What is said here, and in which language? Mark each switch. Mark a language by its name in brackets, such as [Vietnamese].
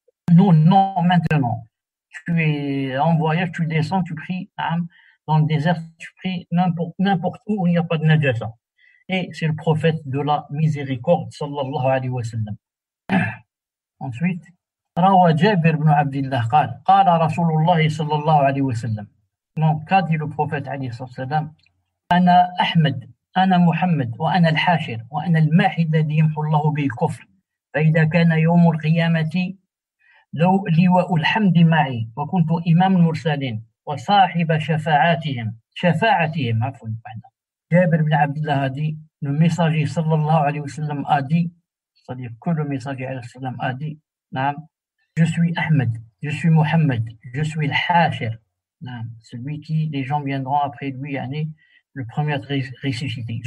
[French] Nous, non, maintenant. Tu es en voyage, tu descends, tu pries, dans le désert, tu pries n'importe où il n'y a pas de najasa. et c'est le prophète de la miséricorde sallallahu alayhi wa sallam. [Arabic] Ensuite, روى جابر بن عبد الله قال رسول الله صلى الله عليه وسلم. [French] Donc, qu'a dit le prophète [Arabic] عليه الصلاة والسلام: أنا أحمد، أنا محمد، وأنا الحاشر، وأنا الماحي الذي يمحو الله به الكفر، فإذا كان يوم القيامة لو لواء الحمد معي وكنت إمام المرسلين وصاحب شفاعتهم عفوا. [French] Jabir ibn Abdullah a dit, le messager sallallahu alayhi wa sallam a dit, c'est-à-dire que le messager alayhi wa sallam a dit, je suis Ahmed, je suis Mohammed, je suis le Hashir, celui qui, les gens viendront après lui, le premier à être ressuscité.